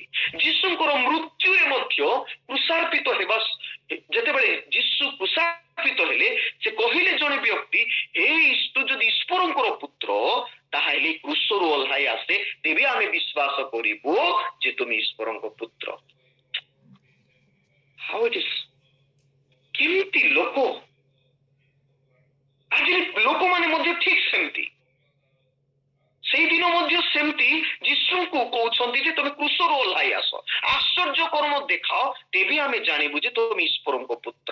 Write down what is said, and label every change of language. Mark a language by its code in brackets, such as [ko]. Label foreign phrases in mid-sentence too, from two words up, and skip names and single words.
[or] ଯୀଶୁଙ୍କର ମୃତ୍ୟୁରେ ମଧ୍ୟ କୃଷାର୍ପିତ ହେବା, ଯେତେବେଳେ ଯୀଶୁ କୃଷାର୍ପିତ ହେଲେ, ସେ କହିଲେ ଜଣେ ବ୍ୟକ୍ତି, ତୁ ଯଦି ଈଶ୍ୱରଙ୍କର ପୁତ୍ର ତାହେଲେ କୃଷରୁ ଓହ୍ଲାଇ ଆସେ, ତେବେ ଆମେ ବିଶ୍ୱାସ କରିବୁ ଯେ ତୁମେ ଈଶ୍ୱରଙ୍କ ପୁତ୍ର। [en] How it is? [or] କେମିତି ଲୋକ, ଆଜି ଲୋକମାନେ ମଧ୍ୟ ଠିକ ସେମିତି, ସେଇଦିନ ମଧ୍ୟ ସେମିତି ଯୀଶୁଙ୍କୁ କହୁଛନ୍ତି ଯେ ତମେ କୃଷରୁ ଓହ୍ଲାଇ ଆସ, ଆଶ୍ଚର୍ଯ୍ୟ କର୍ମ ଦେଖାଅ, ତେବେ ଆମେ ଜାଣିବୁ ଯେ ତମେ ଈଶ୍ୱରଙ୍କ ପୁତ୍ର।